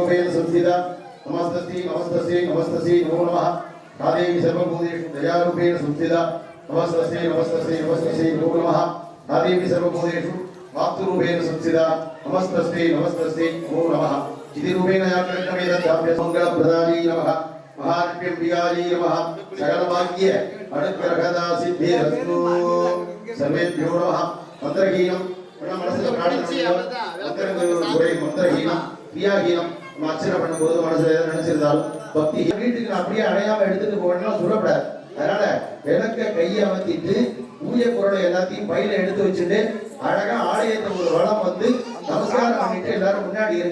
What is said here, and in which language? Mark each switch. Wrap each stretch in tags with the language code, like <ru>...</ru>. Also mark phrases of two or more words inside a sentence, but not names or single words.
<sa>संस्थिता नमस्तस्यै नमस्तस्यै नमस्तस्यै नमो नमः आदेवी सर्वभूतेषु दयारूपेण संस्थिता नमस्तस्यै नमस्तस्यै नमस्तस्यै नमो नमः आदेवी सर्वभूतेषु मातृरूपेण संस्थिता नमस्तस्यै नमस्तस्यै नमो नमः चितिरूपेण या कृष्णमेतद्धाभ्य मङ्गलप्रदायै नमः महालक्ष्म्याम्बिकायै नमः सकलभाग्य अनुग्रहदा सिद्धिरस्तु सर्वेभ्यो नमः मन्त्रहीनं मनसः मन्त्रहीनं क्रियाहीनं</sa> <ta>நம்ம அர்ச்சனை பண்ணும்போது மனசுல எதை நினைச்சிருந்தாலும் பக்தி வீட்டுக்கு அப்படியே அடையாம எடுத்துட்டு போகணும்னா சொல்லப்படாது. அதனால விளக்க கையை அமர்த்திட்டு பூஜை பொருளை எல்லாத்தையும் பையில எடுத்து வச்சுட்டு அழகா ஆலயத்தை ஒரு வளம் வந்து நமஸ்காரம் பண்ணிட்டு எல்லாரும் முன்னாடி இருங்க.</ta>